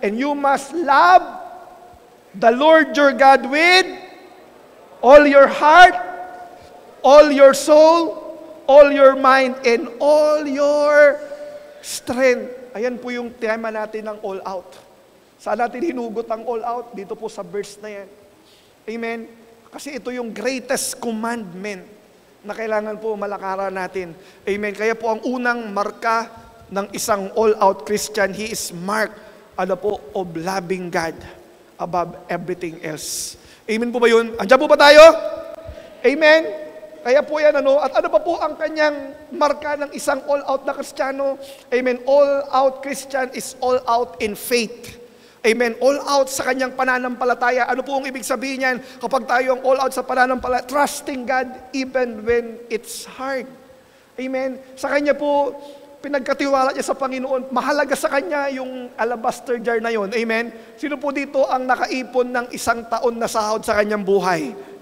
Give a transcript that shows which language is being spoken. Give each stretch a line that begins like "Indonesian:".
English: And you must love the Lord your God with all your heart, all your soul, all your mind, and all your strength.
Filipino: Ayan po yung tema natin ng all out. Saan natin hinugot ang all out? Dito po sa verse na yan. Amen? Kasi ito yung greatest commandment na kailangan po malakaran natin. Amen? Kaya po ang unang marka ng isang all out Christian,
English: he is marked, of loving God above everything else.
Filipino: Amen po ba yun? Andiyan po ba tayo? Amen? Kaya po yan, at ano pa po ang kanyang marka ng isang all-out na Kristiyano? Amen?
English: All-out Christian is all-out in faith.
Filipino: Amen? All-out sa kanyang pananampalataya. Ano po ang ibig sabihin yan? Kapag tayo ang all-out sa pananampalataya,
English: trusting God even when it's hard.
Filipino: Amen? Sa kanya po, pinagkatiwala niya sa Panginoon, mahalaga sa kanya yung alabaster jar na yon. Amen? Sino po dito ang nakaipon ng 1 taon na sahod sa kanyang buhay?